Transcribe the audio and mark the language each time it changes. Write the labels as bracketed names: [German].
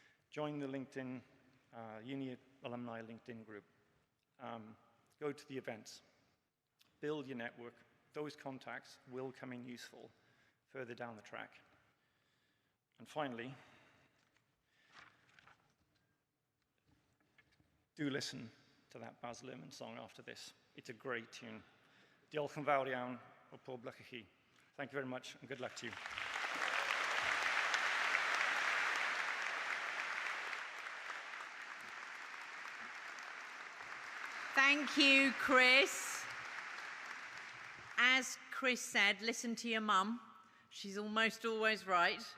[English] Join the LinkedIn, uni alumni LinkedIn group. Go to the events. Build your network. Those contacts will come in useful further down the track. And finally, do listen to that Baz Luhrmann song after this. It's a great tune. [Welsh] Diolch yn fawr iawn o pob lwc I chi. [English] Thank you very much, and good luck to you. Thank you, Chris. As Chris said, listen to your mum. She's almost always right.